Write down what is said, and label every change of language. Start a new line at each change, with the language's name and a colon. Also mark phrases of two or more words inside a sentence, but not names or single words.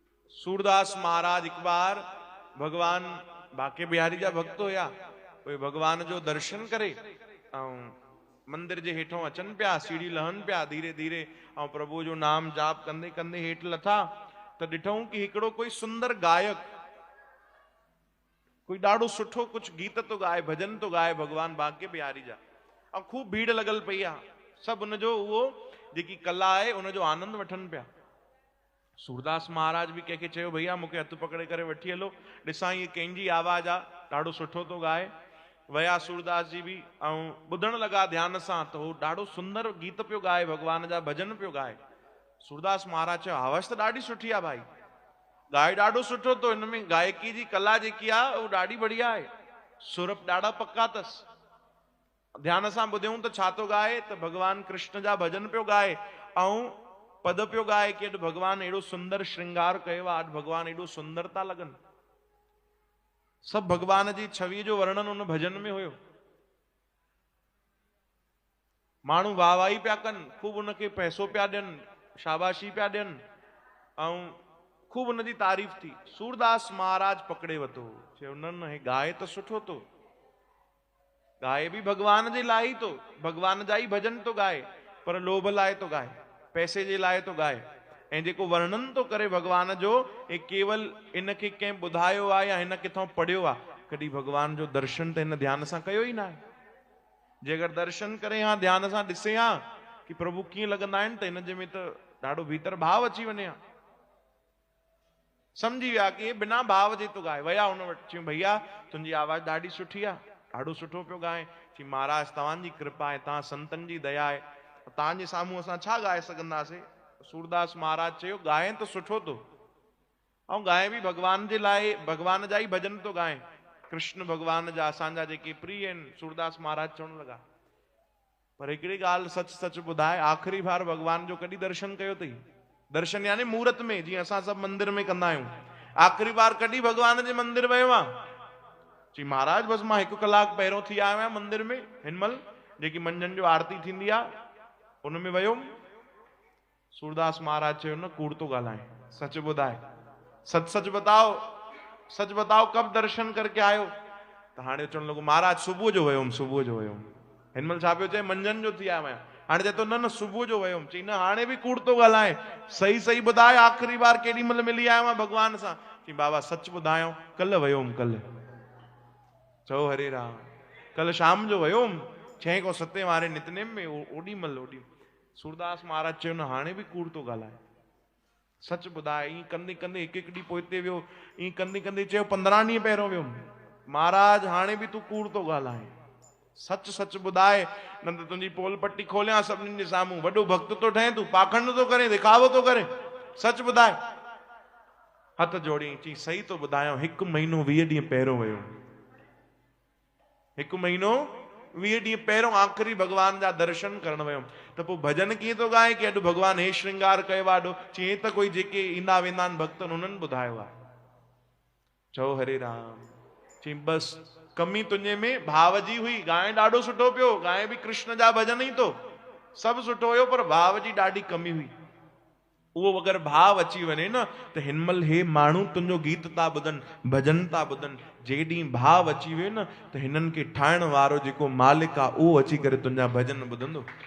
Sindhi: सूरदास महाराज एक बार भगवान बाके बिहारी जा भक्त होया, कोई भगवान जो दर्शन करे मंदिर जे हेठों अचन पिया, सीढ़ी लहन पिया धीरे धीरे और प्रभु जो नाम जाप कंदे कंदे हेठ लथा तो ॾिठऊं कि हिकिड़ो कोई सुंदर गायक, कोई ॾाढो सुठो कुछ गीत तो गाए, भजन तो गाए भगवान बाके बिहारी जा, और खूब भीड़ लगल पई आ, सब उनजो उहो जेकी कला है उनजो आनंद वठन पिया। सूरदास महाराज भी कंहिंखे चयो भैया मूंखे हथ पकड़े करे वठी हलो, ॾिसां ये कंहिंजी आवाज आ, ॾाढो सुठो तो गाए। वया सूरदास जी भी ऐं ॿुधण लगा ध्यान सां, तो हू ॾाढो सुंदर गीत पियो गाए, भगवान जा भजन पियो गाए। सूरदास महाराज चयो आवाज तो ॾाढी सुठी आहे भाई, गाए ॾाढो सुठो, तो इनमें गायकी जी कला जेकी आहे उहो ॾाढी बढ़िया आहे, सुर ॾाढा पक्का अथसि। ध्यान सां ॿुधऊं त छा थो गाए, त भगवान कृष्ण जा भजन पियो गाए ऐं पद पियो गाए कि अॼु भगवान एॾो सुंदर श्रृंगार कयो आहे, अॼु भगवान एॾो सुंदर था लॻनि। सब भगवान जी छवि जो वर्णन उन भजन में हुयो। माण्हू वाह वाही पिया कनि, खूब उनखे पैसो पिया ॾियनि, शाबाशी पिया ॾियनि ऐं खूब उनजी तारीफ़ थी। सूरदास महाराज पकड़े वतो, चयो न न हे गाए त सुठो तो, गाए भी भगवान जे लाइ तो, भगवान जा ही भजन तो गाए, पर लोभ लाइ तो गाए, पैसे जे लाइ तो गाए, ऐं जेको वर्णन तो करे भगवान जो ए केवल इनखे कंहिं ॿुधायो आहे या हिन किथां पढ़ियो आहे, कॾहिं भगवान जो दर्शन त हिन ध्यान सां कयो ई न आहे। जे अगरि दर्शन करे हा ध्यान सां ॾिसे हा कि प्रभु कीअं लॻंदा आहिनि त हिन जे में त ॾाढो भीतर भाव अची वञे हा, समझी विया कि हे बिना भाव जे तो गाए। वया हुन वटि, चयूं भैया तुंहिंजी आवाज़ ॾाढी सुठी आहे, ॾाढो सुठो पियो गाए। चई महाराज तव्हांजी कृपा आहे, तव्हां संतनि जी दया आहे, तव्हांजे साम्हूं असां छा गाए सघंदासीं। सूरदास महाराज चयो गाए तो सुठो तो, ऐं गाए भी भगवान जे लाइ, भगवान जा ही भजन तो गाए, कृष्ण भगवान जा असांजा जेके प्रिय आहिनि। सूरदास महाराज चवण लगा पर हिकिड़ी ॻाल्हि सच सच ॿुधाए, आख़िरी बार भगवान जो कॾहिं दर्शन कयो अथई? दर्शन यानी मूर्त में, जीअं असां सभु मंदिर में कंदा आहियूं, आख़िरी बार कॾहिं भगवान जे मंदिर वियो आहे? चई महाराज बसि मां 1 कलाक पहिरियों थी आयो आहियां मंदिर में, हिनमहिल जेकी मंझंदि जो आरती थींदी आहे उनमें वयुमि। सूरदास महाराज चयो न कूड़ तो ॻाल्हाए, सच ॿुधाए,
Hindi: सच सच बताओ, सच बताओ कब दर्शन करके आयो?
Sindhi: त हाणे चवण लॻो महाराज सुबुह जो वयुमि, सुबुह जो वयुमि। हिनमहिल छा पियो चए? मंझंदि जो थी आयो आहियां। हाणे चए थो न न सुबुह जो वयुमि। चई न हाणे बि कूड़ तो ॻाल्हाए, सही सही ॿुधाए आख़िरी बार केॾी महिल मिली आयो आहियां भगवान सां? चई बाबा सच ॿुधायो, कल्ह वयुमि, कल्ह। चओ हरे राम, कल्ह शाम जो वयुमि 6 खां 7 वारे नितनेम में, ओॾी महिल। सूरदास महाराज चयो न हाणे बि कूड़ तो ॻाल्हाए, सच ॿुधाए। ईअं कंदे कंदे हिकु ॾींहुं पोइ हिते वियो, ईअं कंदे कंदे चयो 15 ॾींहं पहिरियों वियुमि, महाराज हाणे बि तूं कूड़ तो ॻाल्हाए, सच सच ॿुधाए, न त तुंहिंजी पोल पट्टी खोलियां सभिनीनि जे साम्हूं। वॾो भक्त तो ठहे तूं, पाखंड तो करे, दिखावो तो करे, सच ॿुधाए। हथ जोड़ी चई सही तो ॿुधायां, 1 महीनो 20 ॾींहं पहिरियों वियो, 1 महीनो 20 ॾींहं पहिरियों आख़िरी भगवान जा दर्शन करण वियुमि। त पोइ भजन कीअं तो गाए कि अॼु भगवान हे श्रृंगार कयो आहे ॾाढो? चई त कोई जेके ईंदा वेंदा आहिनि भक्त उन्हनि ॿुधायो आहे। चओ हरे राम। चई बसि कमी तुंहिंजे में भाव जी हुई, गाए ॾाढो सुठो पियो, गाए बि कृष्ण जा भजन ई तो, सभु सुठो हुयो, पर भाव जी ॾाढी कमी हुई। उहो अगरि भाव अची वञे न त हिनमहिल हे माण्हू तुंहिंजो गीत था ॿुधनि, भजन था ॿुधनि, जे ॾींहुं भाव अची वियो न त हिननि खे ठाहिण वारो जेको मालिक आहे उहो अची करे तुंहिंजा भजन ॿुधंदो।